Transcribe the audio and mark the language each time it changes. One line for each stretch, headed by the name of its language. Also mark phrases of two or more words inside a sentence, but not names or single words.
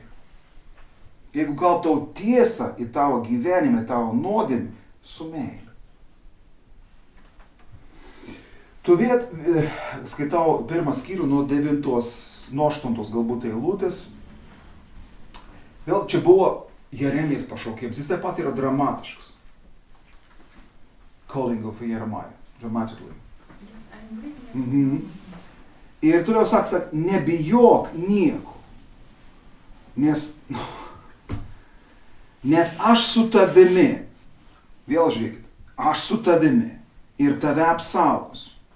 Lithuanian: Jeigu kalba tau tiesą į tavo gyvenimą, tavo nuodėmę, su meile. Tuviet, skaitau pirmą skyrių nuo 8 galbūt eilutės. Vėl čia buvo Jeremijos pašaukimas, jis taip pat yra dramatiškas.
English: Calling of Jeremiah, dramatically.
Lithuanian: Ir toliau sako, nebijok nieko, nes aš su tavimi, vėl žiūrėkit, aš su tavimi ir tave apsaugosiu.